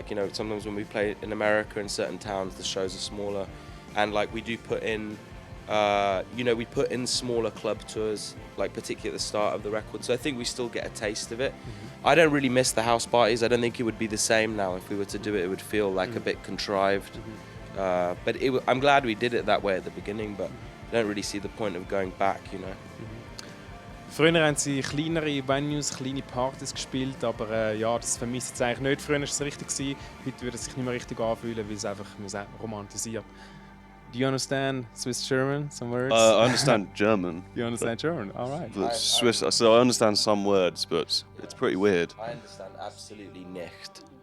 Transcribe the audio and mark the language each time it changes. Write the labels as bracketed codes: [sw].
[en] Like, you know, sometimes when we play in America in certain towns, the shows are smaller, and like we do put in, we put in smaller club tours, like particularly at the start of the record. So I think we still get a taste of it. I don't really miss the house parties. I don't think it would be the same now. If we were to do it, it would feel like a bit contrived. But I'm glad we did it that way at the beginning, but I don't really see the point of going back, you know. [de] Früher haben sie kleinere Venues, kleine Partys gespielt, aber ja, das vermisse ich eigentlich nicht. Früher war es richtig gewesen, heute würde es sich nicht mehr richtig anfühlen, weil es einfach romantisiert. [en] Do you understand Swiss German, some words? I understand German. You understand German? All right. But Swiss, so I understand some words, but it's pretty weird. I understand absolutely nicht.